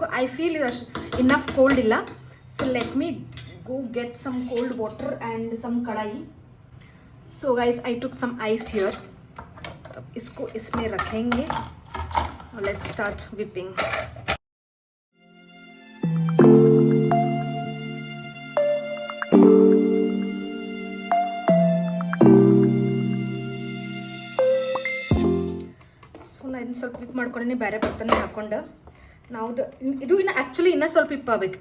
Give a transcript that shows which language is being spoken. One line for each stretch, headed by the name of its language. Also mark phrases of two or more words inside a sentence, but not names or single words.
English: I feel
Kannada: ಇದು ಅಷ್ಟು
English: enough cold ಇಲ್ಲ. so let me go get some cold water and some कढ़ाई. so guys I took some ice here.
Hindi: अब इसको इसमें रखेंगे और
English: let's start whipping.
Kannada: ಸೊ ನಾನು ಇದನ್ನು ಸ್ವಲ್ಪ ವಿಪ್ ಮಾಡ್ಕೊಂಡೆ, ಬೇರೆ ಬರ್ತನೆ ಹಾಕ್ಕೊಂಡು ನಾವು ಇದು ಇನ್ನು ಆ್ಯಕ್ಚುಲಿ ಇನ್ನೂ ಸ್ವಲ್ಪ ವಿಪ್ ಆಗ್ಬೇಕು.